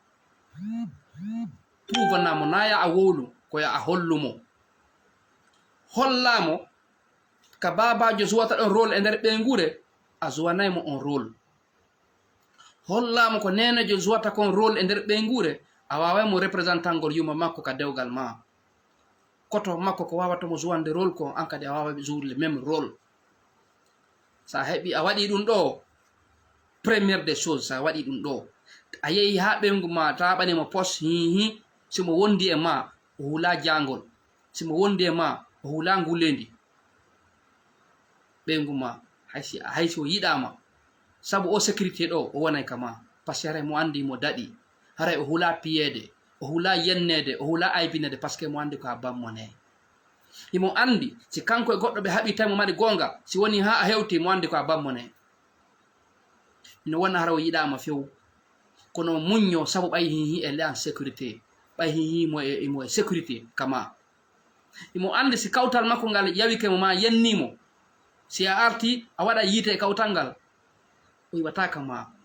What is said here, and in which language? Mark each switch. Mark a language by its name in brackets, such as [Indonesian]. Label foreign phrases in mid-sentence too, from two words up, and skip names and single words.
[Fula] tuvanamo naya a wowlu koya a hollumo hollamo ka babajo suwata ɗon rôle e nder ɓengure a suwanaymo on rôle hollamo ko nenejo suwata kon rôle e nder ɓengure a wawaymo représentant ngol yuma makko ka dewgal ma koto makko ko wawatamo suwande rôle ko an kadi a wawa jourle [French] même rôle [Fula] sa heɓi a waɗi ɗum ɗo [French] premiére des choses [Fula] sa waɗi ɗum ɗo a yehi ha ɓengu ma taɓanimo poste hihi simo wondi e ma o hula jangol simo wondi e ma o hula ngulendi ɓengu ma haysi o yiɗama sabu o sécurité ɗo o wonay kama [French] par ce que [Fula] haray mo andi mo daɗi haray o hula piyede o hula yennede o hula aybinede [French] par ce que [Fula] mo andi ko a bammone imo andi si kanko e goɗɗo ɓe haɓi tawi mo mari gonga si woni ha a hewti mo andi ko a bammone ino wona hara o yiɗama few kono muñño sabu ɓay hihi e leyan sécurité ɓay hihi mo e sécurité kama imo andi si kawtal makko ngal yawike mo ma yennimo si a arti a waɗa yiite e kawtal ngal o yiwata kama